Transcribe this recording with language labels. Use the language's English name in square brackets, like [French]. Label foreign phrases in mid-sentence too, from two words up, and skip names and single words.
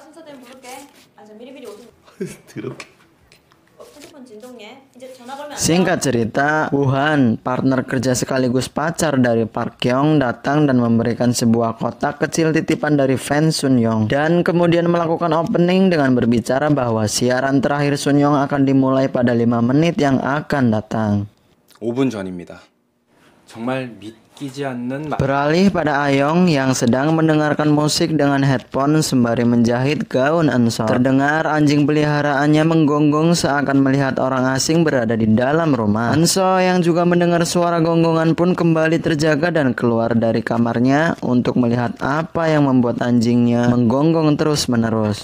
[Indonesian] Singkat cerita, Wuhan, partner kerja sekaligus pacar dari Park Young, datang dan memberikan sebuah kotak kecil titipan dari fans Sun Young dan kemudian melakukan opening dengan berbicara bahwa siaran terakhir Sun Young akan dimulai pada 5 menit yang akan datang. [Korean] 5분 전입니다. 정말 믿기 아끼지 않는 [Indonesian] Beralih pada Ayong yang sedang mendengarkan musik dengan headphone sembari menjahit gaun Anso. Terdengar anjing peliharaannya menggonggong seakan melihat orang asing berada di dalam rumah. Anso yang juga mendengar suara gonggongan pun kembali terjaga dan keluar dari kamarnya untuk melihat apa yang membuat anjingnya menggonggong terus-menerus.